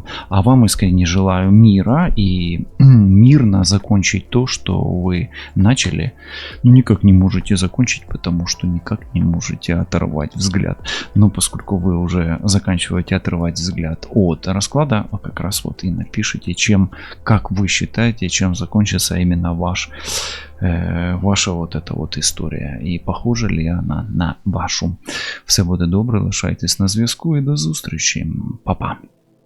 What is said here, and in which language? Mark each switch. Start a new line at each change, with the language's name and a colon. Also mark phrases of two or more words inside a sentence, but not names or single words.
Russian: А вам искренне желаю мира и мирно закончить то, что вы начали, но никак не можете закончить, потому что никак не можете оторвать взгляд. Но поскольку вы уже заканчиваете отрывать взгляд от расклада, как раз вот и напишите, чем, как вы считаете, чем закончится именно ваша вот эта вот історія. І похожа ли она на вашу.
Ukrainian: Все буде добре, лишайтесь на зв'язку і до зустрічі. Па-па.